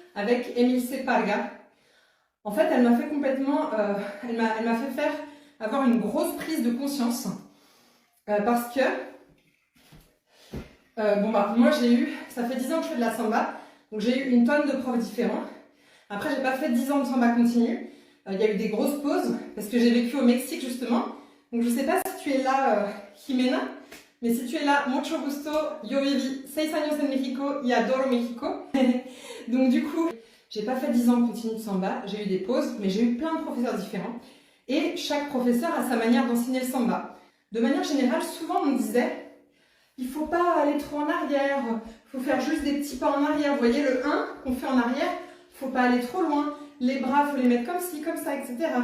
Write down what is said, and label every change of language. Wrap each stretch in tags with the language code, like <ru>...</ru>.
<fr>avec Emilce Parga. En fait, elle m'a fait complètement, elle m'a fait avoir une grosse prise de conscience parce que, moi j'ai eu, ça fait 10 ans que je fais de la samba, donc j'ai eu une tonne de profs différents. Après, j'ai pas fait 10 ans de samba continu, il y a eu des grosses pauses parce que j'ai vécu au Mexique justement. Donc je sais pas si tu es là, Jimena, mais si tu es là,</fr> <es>mucho gusto, yo viví 6 años en México y adoro México.</es> <fr>Donc du coup, j'ai pas fait 10 ans de continu de samba, j'ai eu des pauses, mais j'ai eu plein de professeurs différents. Et chaque professeur a sa manière d'enseigner le samba. De manière générale, souvent on me disait, il faut pas aller trop en arrière, il faut faire juste des petits pas en arrière. Vous voyez le 1 qu'on fait en arrière, il faut pas aller trop loin, les bras, il faut les mettre comme ci, comme ça, etc.</fr>